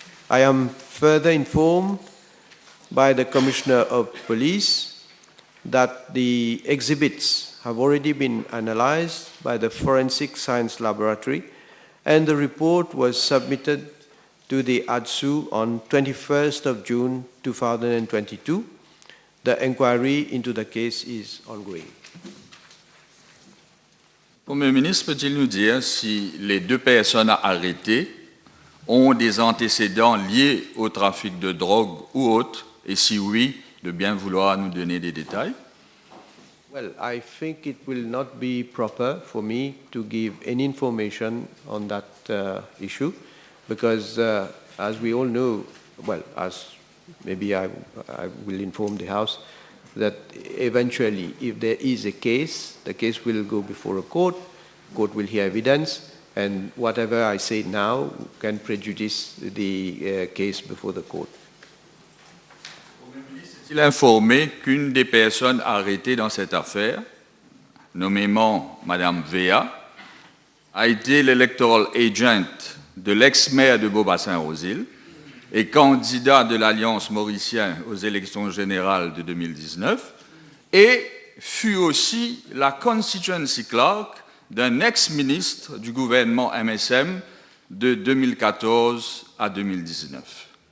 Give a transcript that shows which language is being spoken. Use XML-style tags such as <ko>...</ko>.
<en>I am further informed by the Commissioner of Police that the exhibits have already been analyzed by the Forensic Science Laboratory, and the report was submitted to the ADSU on 21st of June 2022. The inquiry into the case is ongoing.</en> <fr>Premier ministre, peut-il nous dire si les 2 personnes arrêtées ont des antécédents liés au trafic de drogue ou autres, et si oui, de bien vouloir nous donner des détails?</fr> <en>Well, I think it will not be proper for me to give any information on that issue because, as we all know, well, as maybe I will inform the House, that eventually, if there is a case, the case will go before a court, court will hear evidence, and whatever I say now can prejudice the case before the court.</en> <fr>Il a informé qu'une des personnes arrêtées dans cette affaire, nommément Madame Véa, a été l'electoral agent de l'ex-maire de Beaubassin-aux-Îles et candidat de l'Alliance mauricienne aux élections générales de 2019 et fut aussi la constituency clerk d'un ex-ministre du gouvernement MSM de 2014 à 2019.</fr>